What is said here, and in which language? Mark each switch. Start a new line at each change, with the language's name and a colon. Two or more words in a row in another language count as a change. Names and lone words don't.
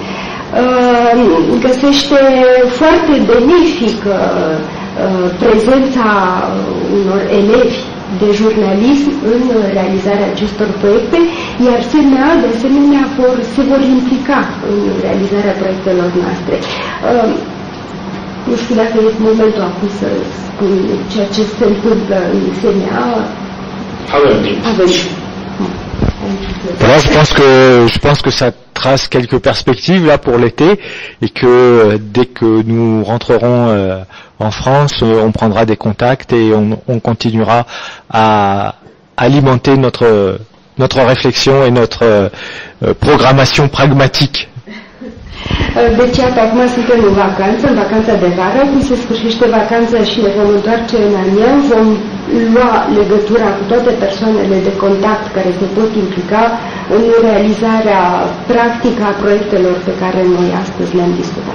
Romanian: Găsește foarte benefic prezența unor elevi de jurnalism în realizarea acestor proiecte, iar CNA de asemenea se vor implica în realizarea proiectelor noastre. Nu știu dacă e momentul acum să spun ceea ce se întâmplă în Xenia. Avem timp.
French: Voilà, je pense que ça trace quelques perspectives là pour l'été et que dès que nous rentrerons en France, on prendra des contacts et on continuera à alimenter notre réflexion et notre programmation pragmatique.
Romanian: Deci, iată, acum suntem în vacanță, în vacanța de vară, când se sfârșește vacanța și ne vom întoarce în anian, vom lua legătura cu toate persoanele de contact care se pot implica în realizarea practică a proiectelor pe care noi astăzi le-am discutat.